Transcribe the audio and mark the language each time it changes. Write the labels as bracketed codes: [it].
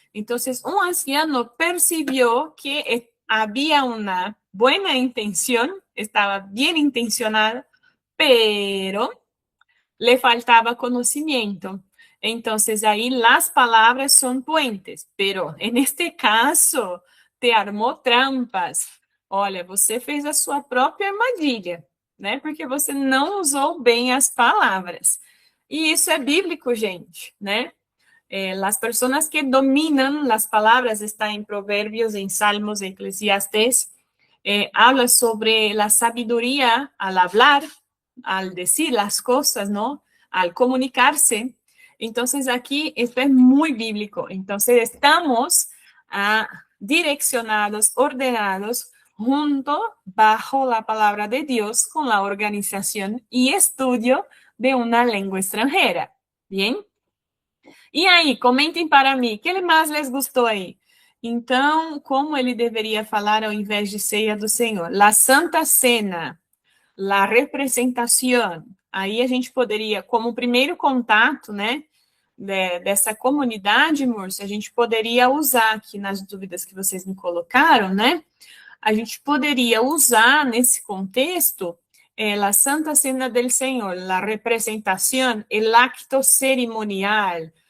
[es] Entonces, un anciano percibió que había una buena intención, estaba bien intencionado, pero le faltaba conocimiento. Entonces, ahí las palabras son puentes, pero en este caso, te [pt] armou [es] trampas. [pt] Olha, você fez a sua própria armadilha, né? Porque você não usou bem as palavras. E isso é bíblico, gente, né? [es] Las personas que dominan las palabras, está en Proverbios, en Salmos, en Eclesiastes, habla sobre la sabiduría al hablar, al decir las cosas, ¿no? Al comunicarse. Entonces, aquí esto es muy bíblico. Entonces, estamos direccionados, ordenados, junto, bajo la palabra de Dios, con la organización y estudio de una lengua extranjera. ¿Bien? [pt] E aí, comentem para mim, o que mais les gostou aí? Então, como ele deveria falar ao invés de ceia do Senhor? [es] La Santa Cena, la representación. [pt] Aí a gente poderia, como primeiro contato, né, dessa comunidade, Múrcia, a gente poderia usar aqui nas dúvidas que vocês me colocaram, né? A gente poderia usar nesse contexto [es] la Santa Cena del Senhor, la representación, el acto cerimonial.